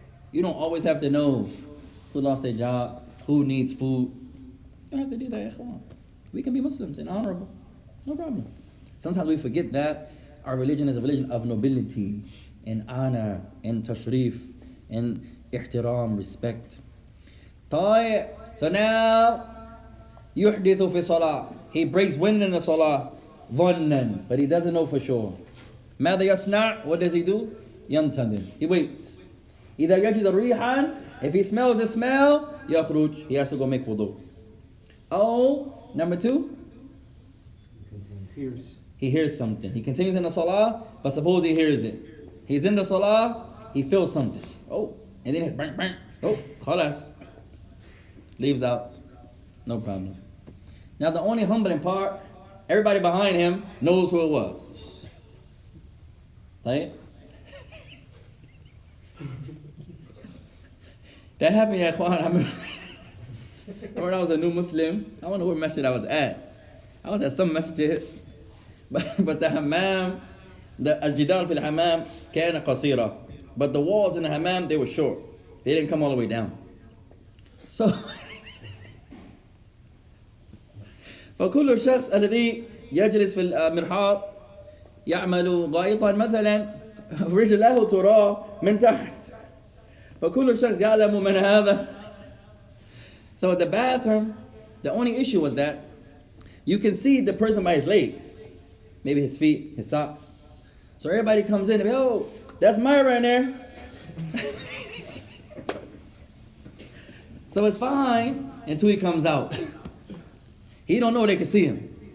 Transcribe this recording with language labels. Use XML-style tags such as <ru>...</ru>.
<en>You don't always have to know who lost their job, who needs food. You don't have to do that, ya Ikhwan. We can be Muslims and honorable. No problem. Sometimes we forget that our religion is a religion of nobility and honor and tashrif and ihtiram, respect.</en> <ar>طيب.</ar> <en>So now,</en> <ar>يحدث في صلاة.</ar> <en>He breaks wind in the salah.</en> <ar>ظنا.</ar> <en>But he doesn't know for sure.</en> <ar>ماذا يصنع?</ar> <en>What does he do?</en> <ar>ينتظر.</ar> <en>He waits.</en> <ar>إذا يجد ريحا.</ar> <en>If he smells the smell,</en> <ar>يخرج.</ar> <en>He has to go make wudu. Oh, number 2. He hears something. He continues in the salah, but suppose he hears it. He's in the salah, he feels something. Oh, and then it's bang, bang. Oh, khalas. Leaves out. No problem. Now the only humbling part, everybody behind him knows who it was. Right? That happened, ya Ikhwan. I remember when I was a new Muslim, I wonder what masjid I was at. I was at some masjid, but the hammam, the</en> <ar>al-jidal fil hammam kana qasira.</ar> <en>But the walls in the hammam, they were short. They didn't come all the way down.</en> <ar>So, فكل الشخص الذي يجلس في المرحاض يعمل غائطا مثلا رجله ترى من تحت فكل الشخص يعلم من هذا.</ar> <en>So at the bathroom, the only issue was that you can see the person by his legs, maybe his feet, his socks. So everybody comes in and oh, that's Myra in there. So it's fine until he comes out. He don't know they can see him.</en>